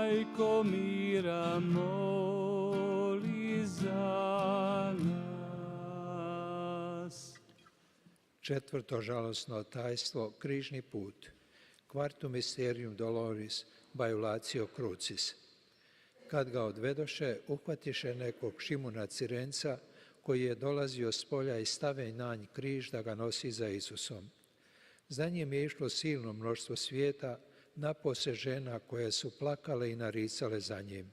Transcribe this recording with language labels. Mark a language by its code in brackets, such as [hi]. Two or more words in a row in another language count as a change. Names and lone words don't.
[hr] Majko mira, moli za nas. Četvrto žalosno tajstvo, križni put. [la] Quartum mysterium doloris, baiulatio crucis. [hr] Kad ga odvedoše, uhvatiše nekog Šimuna Cirenca, koji je dolazio s polja i stave na nj križ da ga nosi za Isusom. Za njim je išlo silno mnoštvo svijeta, napose žena koje su plakale i naricale za njim.